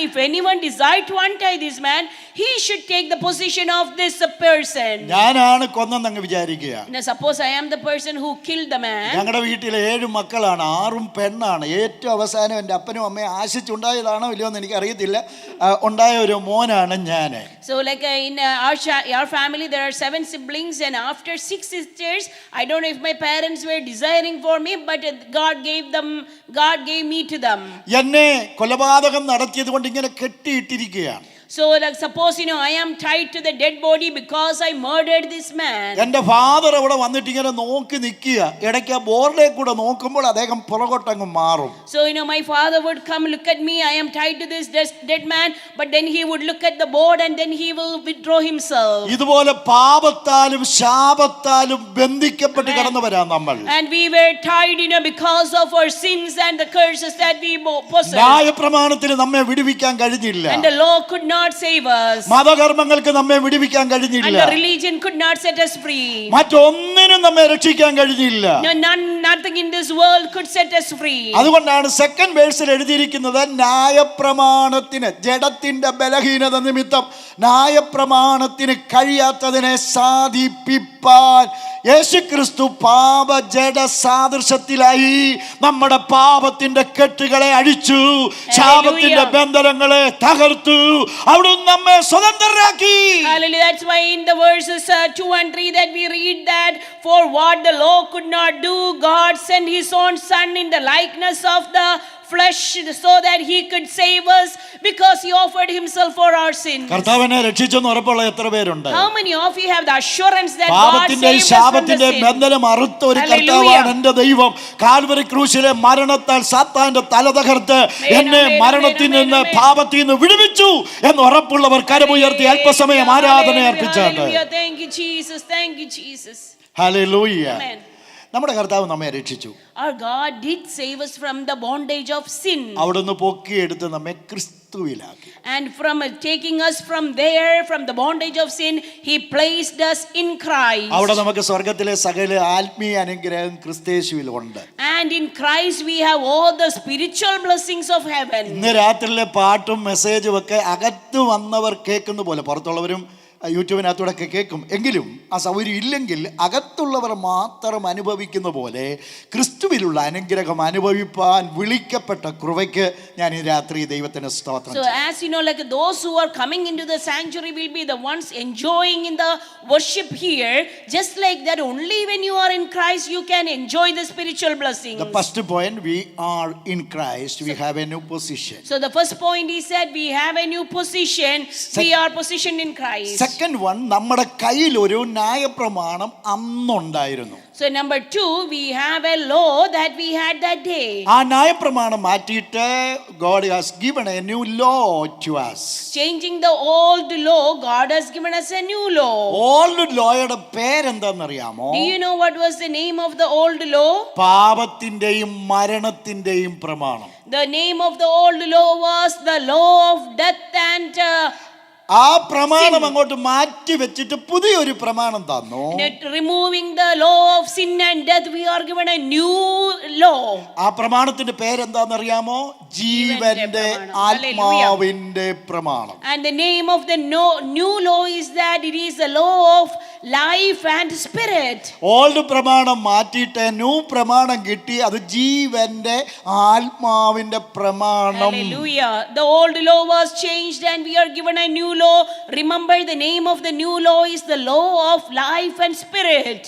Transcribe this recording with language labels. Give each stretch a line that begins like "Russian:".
English: If anyone decide to untie this man, he should take the position of this person.
Malayalam: ഞാനാണ് കൊന്നെന്നങ്ങ് വിചാരിക്കുക.
English: Now suppose I am the person who killed the man.
Malayalam: ഞങ്ങളുടെ വീട്ടിലെ 7 മക്കളാണ്, 6 പെണ്ണാണ്. ഏറ്റവും അവസാനം എൻ്റെ അപ്പനും അമ്മയും ആശിച്ചുണ്ടായതാണോ ഇല്ലയോ എന്ന് എനിക്ക് അറിയത്തില്ല, ഉണ്ടായ ഒരു മോനാണ് ഞാൻ.
English: So like in our family there are 7 siblings, and after 6 sisters, I don't know if my parents were desiring for me, but God gave me to them.
Malayalam: എന്നെ കൊലപാതകം നടത്തിയത് കൊണ്ട് ഇങ്ങനെ കെട്ടിയിട്ടിരിക്കുകയാണ്.
English: So like suppose I am tied to the dead body because I murdered this man.
Malayalam: എൻ്റെ father അവിടെ വന്നിട്ട് ഇങ്ങനെ നോക്കി നിൽക്കുക. ഇടയ്ക്ക് ആ ബോർഡിൽ കൂടെ നോക്കുമ്പോൾ അദ്ദേഹം പുറകോട്ടങ്ങ് മാറും.
English: So my father would come look at me, I am tied to this dead man, but then he would look at the board and then he will withdraw himself.
Malayalam: ഇതുപോലെ പാപത്താലും ശാപത്താലും ബന്ധിക്കപ്പെട്ട് കിടന്നവരാണ് നമ്മൾ.
English: And we were tied because of our sins and the curses that we possessed.
Malayalam: ന്യായപ്രമാണത്തിന് നമ്മെ വിടുവിക്കാൻ കഴിഞ്ഞില്ല.
English: And the law could not save us.
Malayalam: മതകർമ്മങ്ങൾക്ക് നമ്മെ വിടുവിക്കാൻ കഴിഞ്ഞില്ല.
English: And the religion could not set us free.
Malayalam: മറ്റൊന്നിനും നമ്മെ രക്ഷിക്കാൻ കഴിഞ്ഞില്ല.
English: Nothing in this world could set us free.
Malayalam: അതുകൊണ്ടാണ് സെക്കൻഡ് വേഴ്സിൽ എഴുതിയിരിക്കുന്നത്, ന്യായപ്രമാണത്തിന് ജഡത്തിന്റെ ബലഹീനത നിമിത്തം ന്യായപ്രമാണത്തിന് കഴിയാത്തതിനെ സാധിപ്പിപ്പാൻ യേശുക്രിസ്തു പാപ ജഡ സാദൃശ്യത്തിലായി നമ്മുടെ പാപത്തിന്റെ കെട്ടുകളെ അഴിച്ചു, ശാപത്തിന്റെ ബന്ധനങ്ങളെ തകർത്തു, അവിടുന്ന് നമ്മെ സ്വതന്ത്രരാക്കി.
English: Hallelujah. That's why in the verses 2 and 3 that we read that, for what the law could not do, God sent his own son in the likeness of the flesh so that he could save us, because he offered himself for our sins.
Malayalam: കർത്താവിനെ രക്ഷിച്ചെന്ന് ഉറപ്പുള്ള എത്ര പേരുണ്ട്?
English: How many of you have the assurance that God saved us from the
Malayalam: ശാപത്തിന്റെ
English: sin?
Malayalam: ബന്ധനം അറുത്ത ഒരു കർത്താവാണ് എൻ്റെ ദൈവം. Calvary ക്രൂശിലെ മരണത്താൽ സാത്താന്റെ തല തകർത്ത് എന്നെ മരണത്തിൽ നിന്ന് പാപത്തിൽ നിന്ന് വിടുവിച്ചു എന്ന് ഉറപ്പുള്ളവർ കരമുയർത്തി അല്പസമയം ആരാധന അർപ്പിച്ചാട്ടെ.
English: Thank you Jesus, thank you Jesus.
Malayalam: Hallelujah.
English: Amen.
Malayalam: നമ്മുടെ കർത്താവ് നമ്മെ രക്ഷിച്ചു.
English: Our God did save us from the bondage of sin.
Malayalam: അവിടുന്ന് പൊക്കിയെടുത്ത് നമ്മെ ക്രിസ്തുവിലാക്കി.
English: And from taking us from there, from the bondage of sin, he placed us in Christ.
Malayalam: അവിടെ നമുക്ക് സ്വർഗ്ഗത്തിലെ സകല ആത്മീയ അനുഗ്രഹം ക്രിസ്തയേശുവിൽ ഉണ്ട്. And in Christ we have all the spiritual blessings of heaven. ഇന്ന് രാത്രിയിലെ പാട്ടും മെസ്സേജും ഒക്കെ അകത്ത് വന്നവർ കേൾക്കുന്ന പോലെ പുറത്തുള്ളവരും യൂട്യൂബിനകത്തൂടെ കേൾക്കും. എങ്കിലും ആ സൗകര്യം ഇല്ലെങ്കിൽ അകത്തുള്ളവർ മാത്രം അനുഭവിക്കുന്ന പോലെ ക്രിസ്തുവിലുള്ള അനുഗ്രഹം അനുഭവിപ്പാൻ വിളിക്കപ്പെട്ട കൃപയ്ക്ക് ഞാൻ ഈ രാത്രി ദൈവത്തിന് സ്തോത്രം.
English: So as like those who are coming into the sanctuary will be the ones enjoying in the worship here, just like that only when you are in Christ you can enjoy the spiritual blessings. The first point, we are in Christ, we have a new position. So the first point he said we have a new position, we are positioned in Christ.
Malayalam: Second one, നമ്മുടെ കയ്യിൽ ഒരു ന്യായപ്രമാണം അന്നുണ്ടായിരുന്നു.
English: So number 2, we have a law that we had that day.
Malayalam: ആ ന്യായപ്രമാണം മാറ്റിയിട്ട്
English: God has given a new law to us. Changing the old law, God has given us a new law.
Malayalam: Old ലോയുടെ പേരെന്താണെന്നറിയാമോ?
English: Do you know what was the name of the old law?
Malayalam: പാപത്തിന്റെയും മരണത്തിന്റെയും പ്രമാണം.
English: The name of the old law was the law of death and
Malayalam: ആ പ്രമാണം അങ്ങോട്ട് മാറ്റി വെച്ചിട്ട് പുതിയൊരു പ്രമാണം തന്നു.
English: removing the law of sin and death, we are given a new law.
Malayalam: ആ പ്രമാണത്തിന്റെ പേരെന്താണെന്നറിയാമോ? ജീവന്റെ ആത്മാവിന്റെ പ്രമാണം.
English: And the name of the new law is that it is the law of life and spirit.
Malayalam: Old പ്രമാണം മാറ്റിയിട്ട് new പ്രമാണം കിട്ടി. അത് ജീവന്റെ ആത്മാവിന്റെ പ്രമാണം.
English: Hallelujah. The old law was changed and we are given a new law. Remember, the name of the new law is the law of life and spirit.